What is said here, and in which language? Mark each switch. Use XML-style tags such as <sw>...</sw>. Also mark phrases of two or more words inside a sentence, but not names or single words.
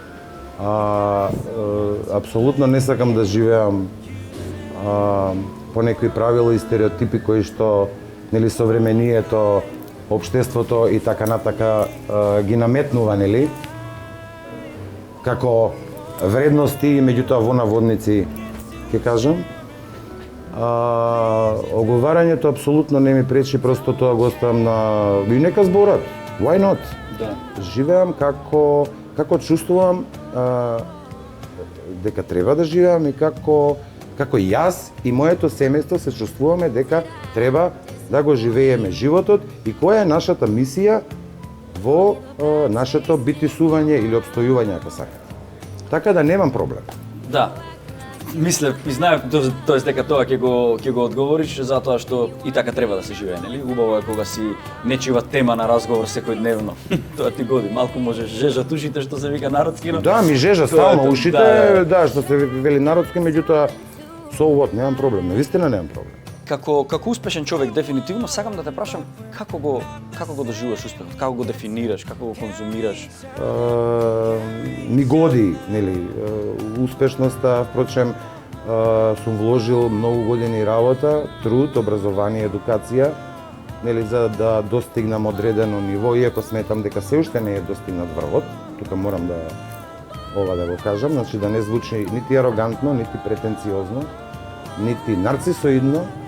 <mk>Апсолутно не сакам да живеам по некои правила и стереотипи кои што, нели, современието, општеството и така натака ги наметнува, нели, како вредности, меѓутоа во наводници, ќе кажам. Оговарањето апсолутно не ми пречи, просто тоа го оставам на... И нека зборат,</mk> <en>why not?</en> <mk>Да. Живеам како чувствувам дека треба да живеам и како јас и моето семејство се чувствуваме дека треба да го живееме животот и која е нашата мисија во нашето битисување или обстојување, ако сакате. Така да немам проблем. Да. Мислев и знаев тоест дека тоа ќе го одговориш, затоа што и така треба да се живее, нели? Убаво е кога си нечива тема на разговор секојдневно. Тоа ти годи, малку можеш жежат ушите, што се вика народски, но... Да, ми жежа стално ушите, да, што се вели народски, меѓутоа</mk> <en>so what,</en> <mk>немам проблем, навистина немам проблем. Како успешен човек, дефинитивно, сакам да те прашам како го доживуваш успехот, како го дефинираш, како го конзумираш? Ми годи, нели, успешноста, впрочем, сум вложил многу години работа, труд, образование, едукација, нели, за да достигнам одредено ниво, иако сметам дека се уште не е достигнат врвот, тука морам да го кажам, значи да не звучи нити арогантно, нити претенциозно, нити нарцисоидно,</mk>